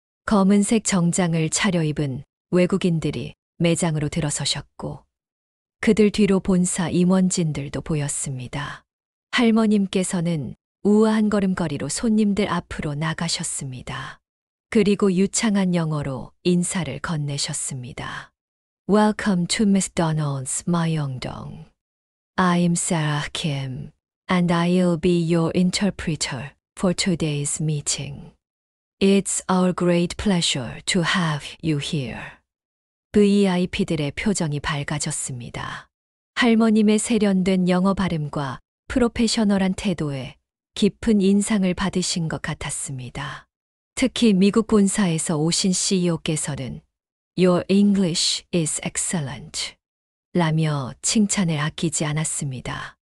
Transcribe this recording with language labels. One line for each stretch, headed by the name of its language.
Korean: 검은색 정장을 차려입은 외국인들이 매장으로 들어서셨고, 그들 뒤로 본사 임원진들도 보였습니다. 할머님께서는 우아한 걸음걸이로 손님들 앞으로 나가셨습니다. 그리고 유창한 영어로 인사를 건네셨습니다.
English: Welcome to McDonald's, 마영동. I'm Sarah Kim, and I'll be your interpreter for today's meeting. It's our great pleasure to have you here.
Korean: VIP들의 표정이 밝아졌습니다. 할머님의 세련된 영어 발음과 프로페셔널한 태도에 깊은 인상을 받으신 것 같았습니다. 특히 미국 본사에서 오신 CEO께서는
English: Your English is excellent
Korean: 라며 칭찬을 아끼지 않았습니다.